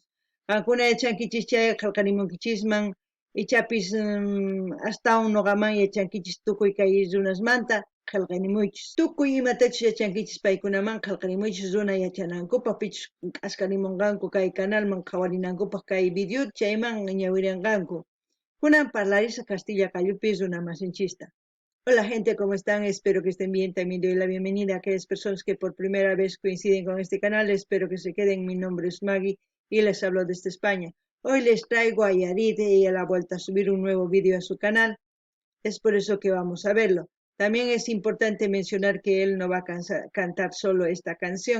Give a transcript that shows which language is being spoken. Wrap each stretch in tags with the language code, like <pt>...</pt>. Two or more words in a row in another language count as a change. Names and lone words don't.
<qu>Qankuna yachankichis chay qillqarimunkichisman ichapis astawan nuqaman yachankichis tukuy kay runasmanta qillqarimuychis. Tukuy imatachus yachankichis paykunaman qillqarimuychis runa yachanankupaq pichus qhasqarimunqanku kay canalman qhawarinankupaq kay video chayman ñawirinqanku. Kunan parlarisa Castilla Cayupi runa masinchista.</qu> <es>Hola gente, ¿cómo están? Espero que estén bien. También doy la bienvenida a aquellas personas que por primera vez coinciden con este canal. Espero que se queden. Mi nombre es Maggie y les hablo desde España. Hoy les traigo a Yarit y a la vuelta a subir un nuevo vídeo a su canal. Es por eso que vamos a verlo. También es importante mencionar que él no va a cantar solo esta canción.</es>